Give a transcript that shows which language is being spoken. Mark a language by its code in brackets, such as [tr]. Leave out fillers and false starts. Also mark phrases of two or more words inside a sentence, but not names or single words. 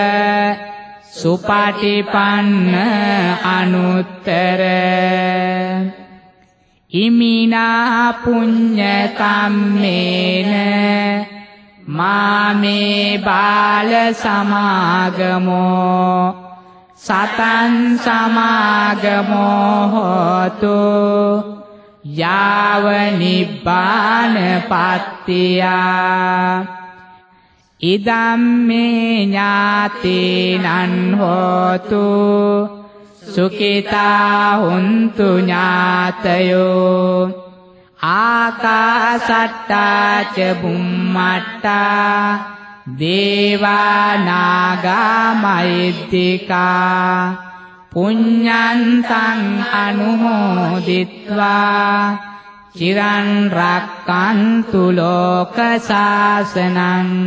[pi] සුපටිපන්න අනුත්තර ඉමිනා පුඤ්ඤ කම්මේන මාමේ බාල සමාගමෝ සතං සමාගමෝ හෝතු යාව නිබ්බාන පත්තියා ඉදම්මේ ඥාතේනං හෝතු සුඛිතා හුන්තු ඥාතයෝ ආකාසට්ටා ච බුම්මට්ටා දේවා නාග මහිද්దికා පුඤ්ඤන්තං අනුමෝදිත්වා චිරන් රක්칸තු ලෝක සාසනං